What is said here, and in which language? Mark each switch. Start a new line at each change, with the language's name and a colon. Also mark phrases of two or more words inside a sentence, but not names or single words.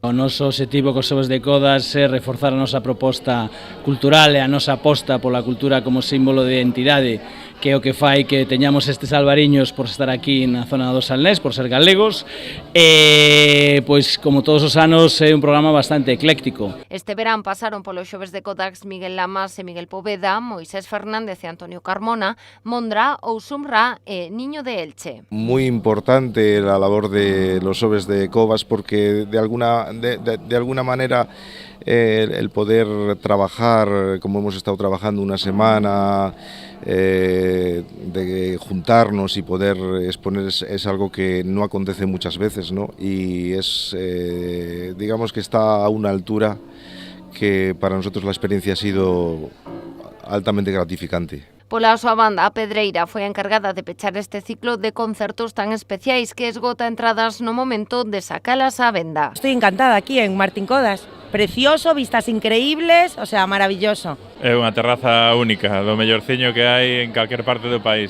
Galician: O noso obxectivo cos Xoves de Kodax é reforzar a nosa proposta cultural e a nosa aposta pola cultura como símbolo de identidade, que é o que fai que teñamos estes albariños por estar aquí na zona do Salnés, por ser galegos, e, pois, como todos os anos, é un programa bastante ecléctico. Este verán pasaron polo Xoves de Kodax Miguel Lamas e Miguel Poveda, Moisés Fernández e Antonio Carmona, Mondra, Ousumra e Niño de Elche.
Spanish: Muy importante la labor de los Xoves de Kodax porque de alguna manera el poder trabajar como hemos estado trabajando una semana, de juntarnos y poder exponer es algo que no acontece muchas veces, ¿no? Y es, digamos que está a una altura que para nosotros la experiencia ha sido altamente gratificante.
Galician: Pola súa banda, a Pedreira foi a encargada de pechar este ciclo de concertos tan especiais que esgota entradas no momento de sacalas á venda.
Spanish: Estoy encantada aquí en Martín Codas. Precioso, vistas increíbles, o sea, maravilloso.
Galician: É unha terraza única, do mellorciño que hai en calquer parte do país.